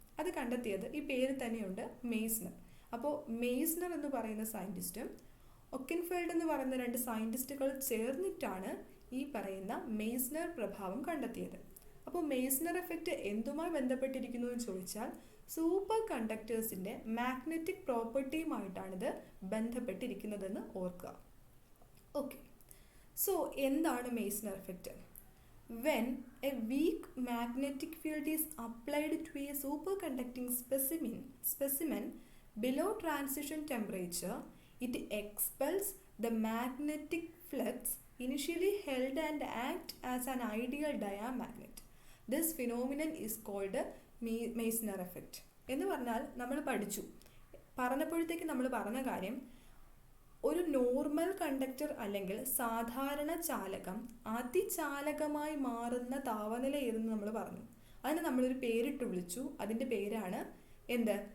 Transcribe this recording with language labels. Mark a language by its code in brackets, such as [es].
[ml] അത് കണ്ടെത്തിയത് ഈ പേര് തന്നെയുണ്ട്, മെയ്സ്നർ. അപ്പോൾ മെയ്സ്നർ എന്ന് പറയുന്ന സയൻറ്റിസ്റ്റും ഒക്കിൻഫെൽഡ് എന്ന് പറയുന്ന 2 സയൻറ്റിസ്റ്റുകൾ ചേർന്നിട്ടാണ് ഈ പറയുന്ന മെയ്സ്നർ പ്രഭാവം കണ്ടെത്തിയത്. അപ്പോൾ മെയ്സ്നർ എഫക്റ്റ് എന്തുമായി ബന്ധപ്പെട്ടിരിക്കുന്നു എന്ന് ചോദിച്ചാൽ സൂപ്പർ കണ്ടക്ടേഴ്സിൻ്റെ മാഗ്നറ്റിക് പ്രോപ്പർട്ടിയുമായിട്ടാണിത് ബന്ധപ്പെട്ടിരിക്കുന്നതെന്ന് ഓർക്കുക. ഓക്കെ, സോ എന്താണ് Meissner effect? [en] When a weak magnetic field is applied to a superconducting specimen below transition temperature, it expels the magnetic flux initially held and act as an ideal diamagnet. This phenomenon is called Meissner effect. [ml] എന്ന് പറഞ്ഞാൽ നമ്മൾ പറഞ്ഞപ്പോഴത്തേക്ക് നമ്മൾ പറഞ്ഞ കാര്യം, ഒരു normal conductor അല്ലെങ്കിൽ സാധാരണ ചാലകം അതിചാലകമായി മാറുന്ന താപനില ഏതെന്ന് നമ്മൾ പറഞ്ഞു. അതിന് നമ്മളൊരു പേരിട്ട് വിളിച്ചു. അതിൻ്റെ പേരാണ് എന്ത്?